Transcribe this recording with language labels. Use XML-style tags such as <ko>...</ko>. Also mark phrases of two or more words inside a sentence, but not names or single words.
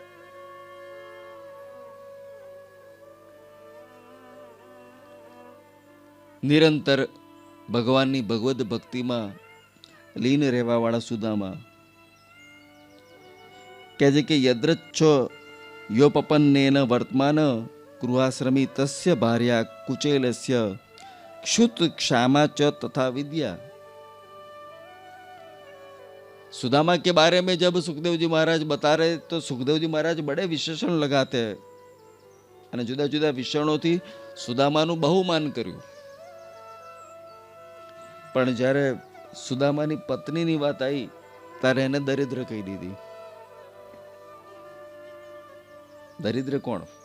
<gu>નિરંતર ભગવાનની ભગવદ ભક્તિમાં લીન રહેવા વાળા સુદામા કહે છે કે</gu> <sa>યદ્રચ્છો યોપપન્નેન વર્તમાન ગૃહાશ્રમી તસ્ય ભાર્યા કુચેલસ્ય क्षुत क्षामा च तथा विद्या.</sa> <hi>सुदामा के बारे में जब सुखदेव जी महाराज बता रहे तो सुखदेव जी महाराज बड़े विशेषण लगाते हैं</hi> <gu>અને જુદા જુદા વિશેષણોથી સુદામાનું બહુમાન કર્યું. પણ જ્યારે સુદામાની પત્નીની વાત આવી ત્યારે એને દરિદ્ર કહી દીધી. દરિદ્ર કોણ?</gu>